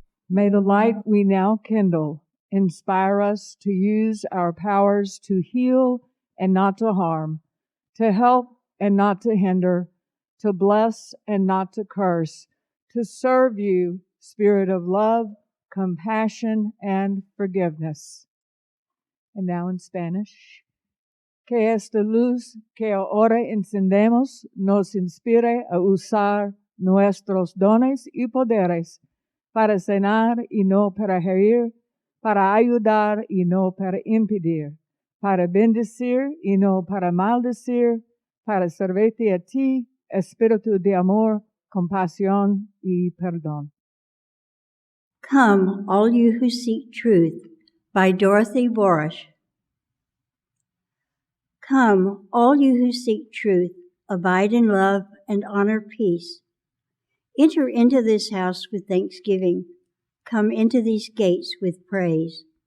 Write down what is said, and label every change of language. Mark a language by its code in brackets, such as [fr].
[en] May the light we now kindle inspire us to use our powers to heal and not to harm, to help and not to hinder, to bless and not to curse, to serve you, Spirit of love, compassion, and forgiveness. And now in Spanish. [es] Que esta luz que ahora encendemos nos inspire a usar nuestros dones y poderes para sanar y no para herir, para ayudar y no para impedir, para bendecir y no para maldecir, para servirte a ti, espíritu de amor, compasión y perdón. [en] Come, all you who seek truth, by Dorothy Borish. Come, all you who seek truth, abide in love and honor peace. Enter into this house with thanksgiving. Come into these gates with praise.